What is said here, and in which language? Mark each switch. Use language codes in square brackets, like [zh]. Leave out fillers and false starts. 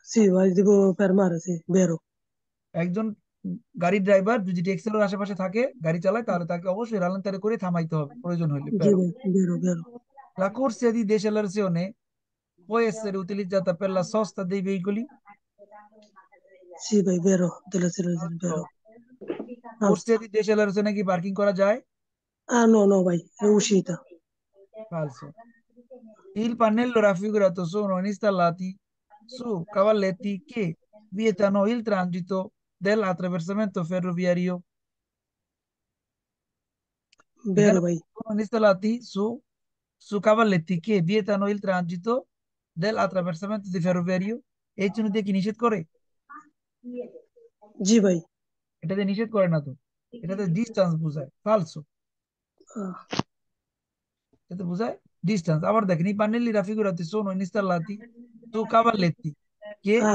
[it] Sì, vai, devo fermare, sì, vero. [bn] একজন গাড়ির driver যদি ট্যাক্সির আশেপাশে থাকে, গাড়ি চালায়, তাহলে তাকে অবশ্যই রালেন্তারে করে থামাইতে হবে প্রয়োজন হলে। [it] Sì, Però vai, vero, vero. la corsia di decelerazione può essere utilizzata per la sosta dei veicoli. Sì, vai, vero, della situazione, vero. Corsia di decelerazione [bn] কি পার্কিং করা যায়? [it] Ah, no, no, vai, è uscita. Falso. Il pannello raffigurato sono installati su cavalletti che vietano il transito dell'attraversamento ferroviario. Vero, [bn] এখানে [it] vai. sono installati su cavalletti che vietano il transito dell'attraversamento di ferroviario. [bn] এই জন্য দিয়ে কি নিষেধ করে? [it] Sì, vai. [bn] এটাতে নিষেধ করে না তো, এটাতে ডিস্টেন্স বোঝায়। ফালসো। Ah, এটাতে বোঝায় ডিস্টেন্স। আবার দেখেন, [it] i pannelli raffigurati sono installati su cavalletti che